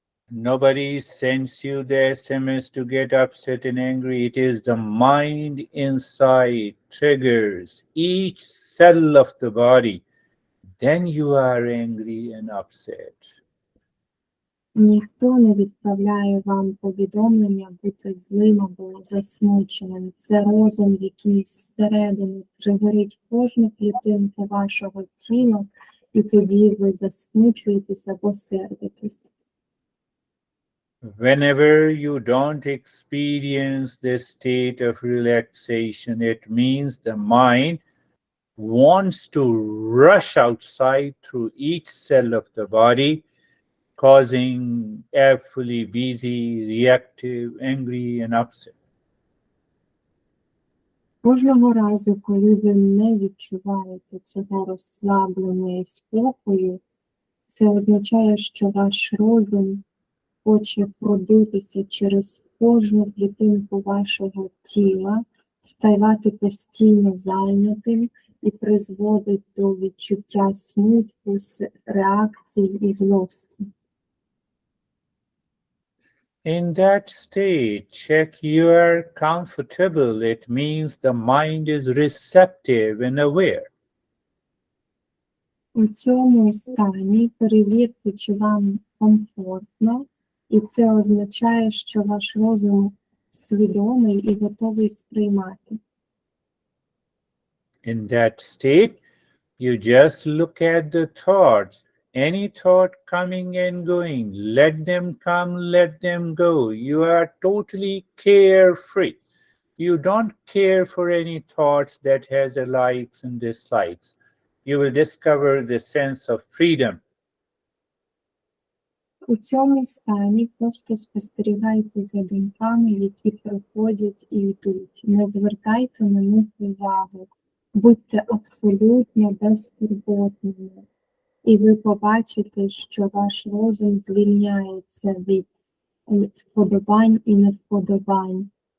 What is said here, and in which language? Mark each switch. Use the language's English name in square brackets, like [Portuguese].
[English] Nobody sends you the SMS to get upset and angry. It is the mind inside triggers each cell of the body. Then you are angry and upset. [Ukrainian] Ніхто не відправляє вам повідомлення бути злим або засмученим. Це розум, який зсередини тригерить кожну клітинку вашого тіла, і тоді ви засмучуєтесь або сердитесь. [English] Whenever you don't experience this state of relaxation, it means the mind wants to rush outside through each cell of the body, causing fully busy, reactive, angry, and upset. [Ukrainian] Кожного разу, коли ви не відчуваєте цього розслаблення і спокою, це означає, що ваш розум хоче пробитися через кожну клітинку вашого тіла, ставати постійно зайнятим і призводить до відчуття смутку, реакцій і злості. [English] In that state, check you are comfortable. It means the mind is receptive and aware. [Ukrainian] У цьому стані перевірте, чи вам комфортно, і це означає, що ваш розум свідомий і готовий сприймати. [English] In that state, you just look at the thoughts. Any thought coming and going, let them come, let them go. You are totally carefree. You don't care for any thoughts that has a likes and dislikes. You will discover the sense of freedom. [Ukrainian] У цьому стані просто спостерігайте за думками, які приходять і йдуть. Не звертайте на них увагу. Будьте абсолютно безтурботними. І ви побачите, що ваш розум звільняється від вподобань і невподобань.